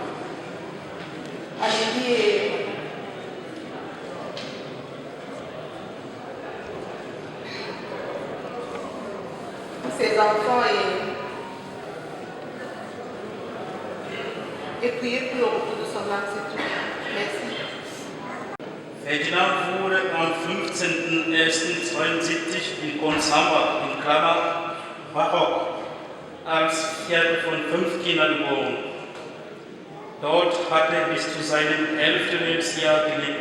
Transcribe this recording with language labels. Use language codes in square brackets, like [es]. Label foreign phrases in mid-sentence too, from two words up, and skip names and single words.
[fr] Amélie et pour ses enfants et prier pour le retour de son âme, c'est tout. Merci. [de] Ferdinand wurde am 15.01.72 in Konsamba, in Klammer, Barock, als vierte von 5 Kindern geboren. Dort hat er bis zu seinem 11. Lebensjahr gelebt.